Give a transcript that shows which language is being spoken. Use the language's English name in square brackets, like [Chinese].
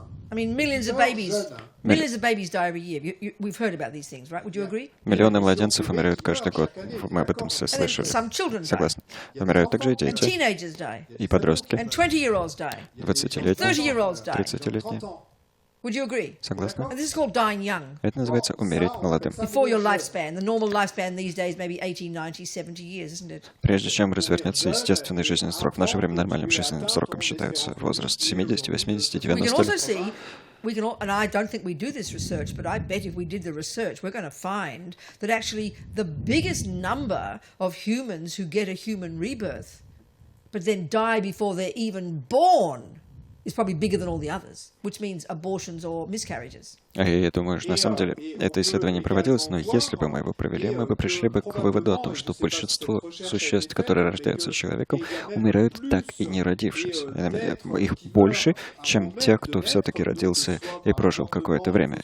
[English] I mean, millions of babies die every year. We've heard about these things, right? Would you agree? [Russian] Миллионы младенцев умирают каждый год. Мы об этом все слышали. Согласны. Умирают также и дети, и подростки, 20-летние, 30-летние. [English] Would you agree? [Russian] Согласны? [English] And this is called dying young. [Russian] Это называется умереть молодым. [English] Before your lifespan. The normal lifespan these days maybe 80, 90, 70 years, isn't it? [Russian] Прежде чем развернется естественный жизненный срок, в наше время нормальным жизненным сроком считается возраст 70, 80, 90 лет. [English] And I don't think we do this research, but I bet if we did the research, we're going to find that actually the biggest number of humans who get a human rebirth, but then die before they're even born, is probably bigger than all the others, which means abortions or miscarriages. [Russian] Я думаю, что на самом деле это исследование проводилось, но если бы мы его провели, мы бы пришли бы к выводу о том, что большинство существ, которые рождаются человеком, умирают так и не родившись. Их больше, чем те, кто все-таки родился и прожил какое-то время.